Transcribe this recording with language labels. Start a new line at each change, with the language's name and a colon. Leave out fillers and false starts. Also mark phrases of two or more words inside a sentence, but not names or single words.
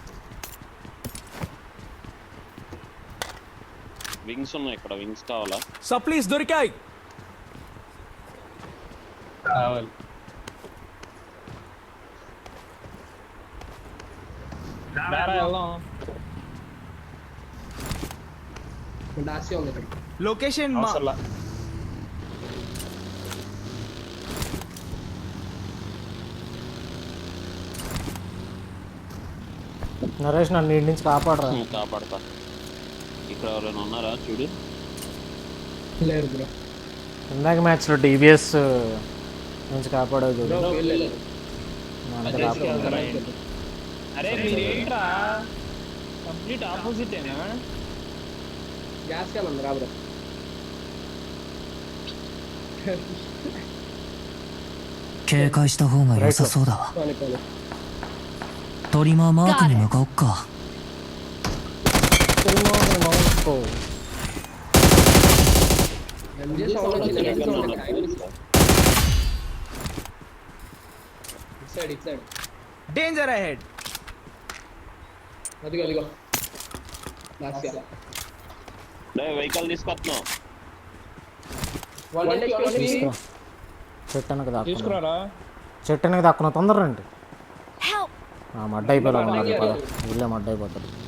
Telugu: వింగ్స్ ఉన్నాయి ఇక్కడ, వింగ్స్ కావాలా? సప్లీస్ దొరికాయి. కావాలి. వెళ్దాం. డాసియా ఉంది ఇక్కడ.
English: Location mark.
Telugu: అవసరంలా. నరేష్ నన్ను ఇంటి నుంచి కాపాడరా. కాపాడతా. ఇక్కడ ఎవరైనా ఉన్నారా చూడు. లేరు బ్రో. ఇందాక మ్యాచ్లో డిబిఎస్ నుంచి కాపాడేది చూడు. బ్రో వెళ్ళలేదు. అంత కాపాడు. అరే మీరేంట్రా కంప్లీట్ ఆపోజిటేనా?
English: gas can
Telugu: ఉంది రా బ్రో.
Japanese: 警戒した方が良さそうだわ。
Telugu: పోనీ పోనీ.
Japanese: トリマーマークに向かおっか。
Telugu: ఎంజే సౌండ్ వచ్చింది. ఎంజే సౌండ్ వచ్చింది. ఇటు సైడ్.
English: Danger ahead.
Telugu: అదిగో అదిగో. డాసియా. వెహికల్ తీసుకొస్తున్నాం. వన్ డేకి చెట్టు వెనక దాక్కున్నా. తీసుకురారా. చెట్టు వెనక దాక్కున్నా తొందరగా రండి. Help! మడ్డ అయిపోయినా ఉన్నది పద. ఇల్లే మడ్డ అయిపోతుంది.